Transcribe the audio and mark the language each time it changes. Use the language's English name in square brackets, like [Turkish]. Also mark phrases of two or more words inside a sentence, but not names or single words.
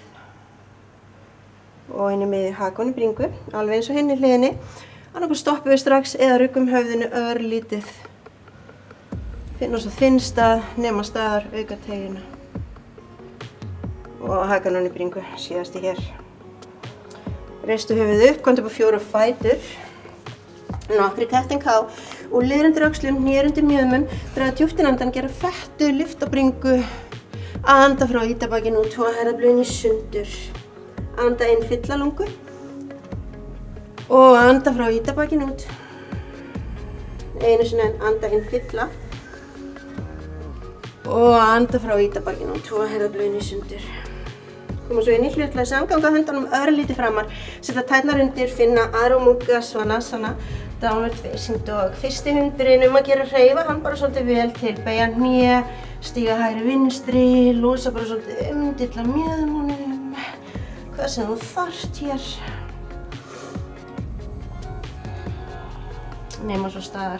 [Icelandic] Og inn í miðju, haka hann í bringu, alveg eins og hinni hliðinni, annarkvort stoppum við strax eða ruggum höfðinu örlítið. Finna svo þinn stað, nema staðar, auka teygjuna. Og haka hann í bringu, síðasti hér. Reistu höfuð upp, komdu upp á 4 fætur. Nokkri [English] cat-and-cow [Icelandic] og liður undir öxlum, hnér undir mjöðmum, draga djúpt inn andann, gera fettu, lyfta bringu, anda frá ítabakinu út, toga herðablöðin í sundur. Anda inn, fylla lungu og anda frá ítabakinu út. Einu sinni enn, anda inn, fylla. Og anda frá ítabakinu og toga herðablöðin í sundur. Koma svo inn í hlutlæga samganga höndunum örlítið framar. Setja tærnar undir, finna Adho Mukha Svanasana, [English] downward facing dog. [Icelandic] Fyrsti hundurinn að gera hreyfa hann bara svolítið vel til. Beygja hné, stíga hægri vinstri, losa bara svolítið dilla mjöðmunum. Hvað sem þú þarft hér. Nema svo staðar.